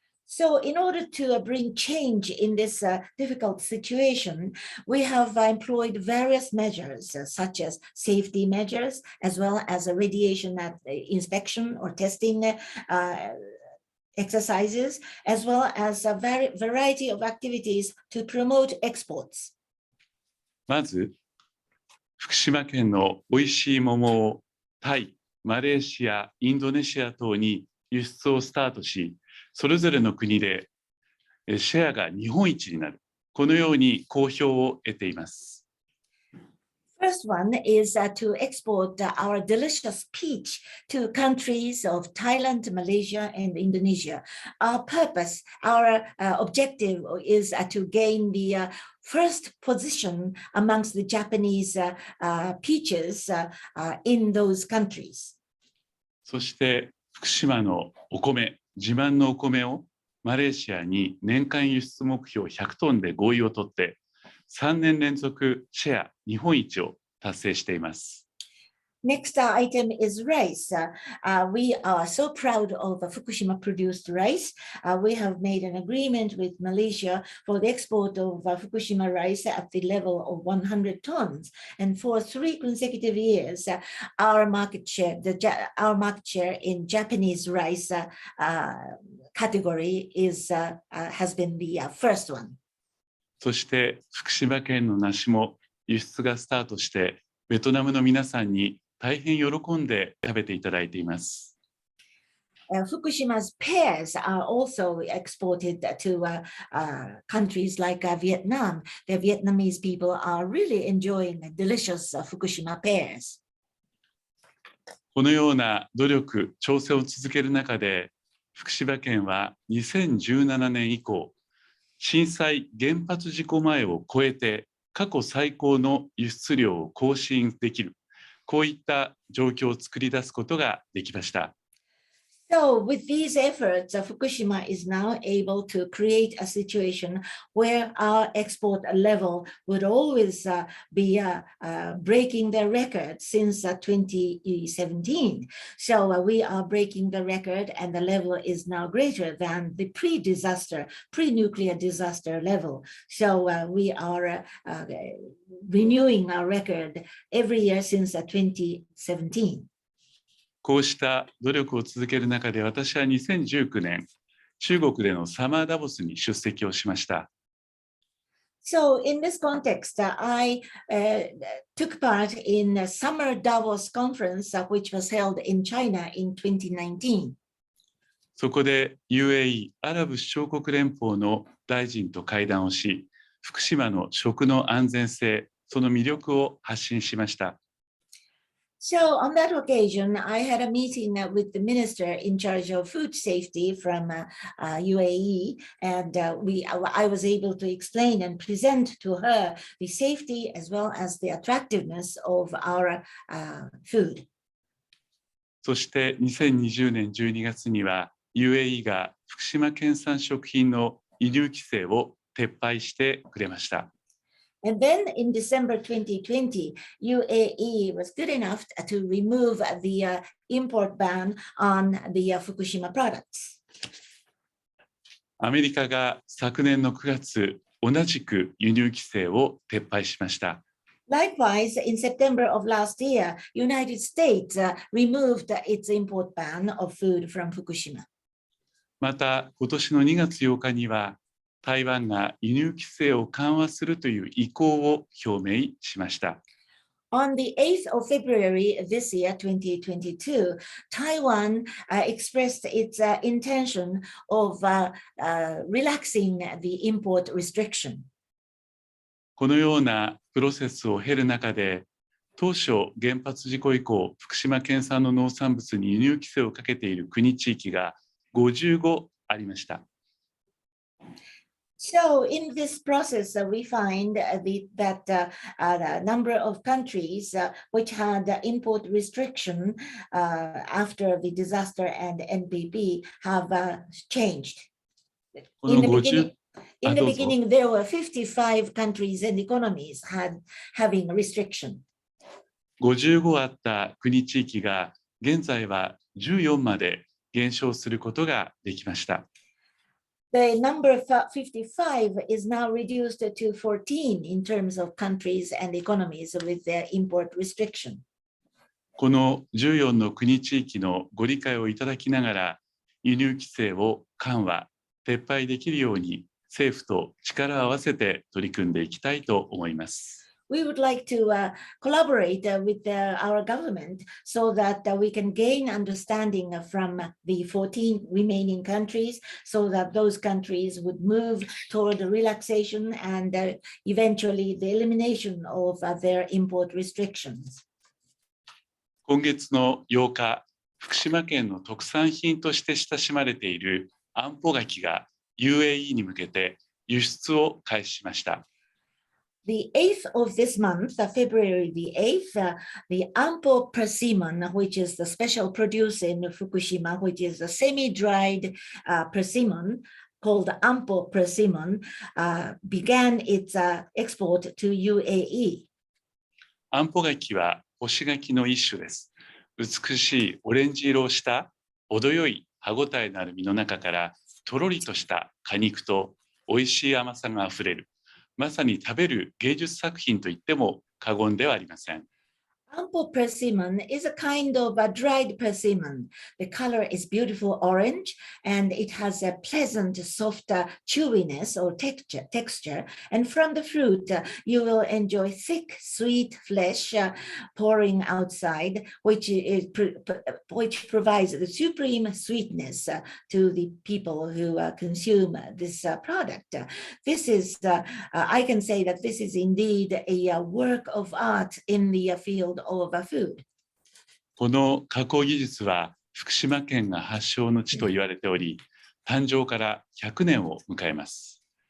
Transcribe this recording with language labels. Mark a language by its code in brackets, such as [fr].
[en] So in order to bring change in this difficult situation, we have employed various measures such as safety measures, as well as radiation inspection or testing exercises, as well as a variety of activities to promote exports. [ja] まず、福島県のおいしい桃をタイ、マレーシア、インドネシア等に輸出をスタートし、それぞれの国でシェアが日本一になる。このように好評を得ています。 [en] First one is to export our delicious peach to countries of Thailand, Malaysia, and Indonesia. Our purpose, our objective is to gain the first position amongst the Japanese peaches in those countries. [ja] そして福島のお米、自慢のお米をマレーシアに年間輸出目標100トンで合意を取って3年連続シェア日本一を達成しています。 [en] Next item is rice. We are so proud of Fukushima produced rice. We have made an agreement with Malaysia for the export of Fukushima rice at the level of 100 tons. And for 3 consecutive years, our market share in Japanese rice category has been the first one. [ja] そして福島県の梨も輸出がスタートしてベトナムの皆さんに大変喜んで食べていただいています。 [en] Fukushima's pears are also exported to countries like Vietnam. The Vietnamese people are really enjoying delicious Fukushima pears. [ja] このような努力、挑戦を続ける中で、福島県は2017年以降、震災原発事故前を超えて過去最高の輸出量を更新できる、こういった状況を作り出すことができました。 [en] So with these efforts, Fukushima is now able to create a situation where our export level would always be breaking the record since 2017. So we are breaking the record, and the level is now greater than the pre-nuclear disaster level. So we are renewing our record every year since 2017. [ja] こうした努力を続ける中で、私は2019年、中国でのサマーダボスに出席をしました。 [en] So in this context, I took part in a Summer Davos conference, which was held in China in 2019. [ja] そこで UAE アラブ首長国連邦の大臣と会談をし、福島の食の安全性、その魅力を発信しました。 [en] So on that occasion, I had a meeting with the minister in charge of food safety from UAE, and I was able to explain and present to her the safety as well as the attractiveness of our food. [ja] そして2020年12月には UAE が福島県産食品の輸入規制を撤廃してくれました。 [en] And then in December 2020, UAE was good enough to remove the import ban on the Fukushima products. [ja] アメリカが昨年の9月、同じく輸入規制を撤廃しました。 [en] Likewise, in September of last year, United States removed its import ban of food from Fukushima. [ja] また、今年の2月8日には、台湾が輸入規制を緩和するという意向を表明しました。 [en] On the 8th of February this year, 2022, Taiwan expressed its intention of relaxing the import restriction. [ja] このようなプロセスを経る中で、当初原発事故以降、福島県産の農産物に輸入規制をかけている国地域が55ありました。 [en] So in this process, we find that the number of countries which had import restriction after the disaster and NPP have changed. In the beginning, there were 55 countries and economies having restriction. [ja] 55あった国地域が現在は14まで減少することができました。 [en] The number 55 is now reduced to 14 in terms of countries and economies with their import restriction. [ja] この14の国地域のご理解をいただきながら、輸入規制を緩和、撤廃できるように政府と力を合わせて取り組んでいきたいと思います。 [en] We would like to collaborate with our government so that we can gain understanding from the 14 remaining countries so that those countries would move toward relaxation and eventually the elimination of their import restrictions. [ja] 今月の8日、福島県の特産品として親しまれているあんぽ柿が UAE に向けて輸出を開始しました。 [en] The 8th of this month, February the 8th, the ampo persimmon, which is the special produce in Fukushima, which is a semi-dried persimmon called ampo persimmon, began its export to UAE. [ja] あんぽ柿は干し柿の一種です。美しいオレンジ色をした程よい歯ごたえのある実の中からとろりとした果肉と美味しい甘さがあふれる。まさに食べる芸術作品といっても過言ではありません。 [en] Ampo persimmon is a kind of a dried persimmon. The color is beautiful orange and it has a pleasant, soft chewiness or texture. And from the fruit, you will enjoy thick, sweet flesh pouring outside, which provides the supreme sweetness to the people who consume this product. This is, I can say that this is indeed a work of art in the field of food. [ja] この加工技術は福島県が発祥の地と言われており、誕生から100年を迎えます。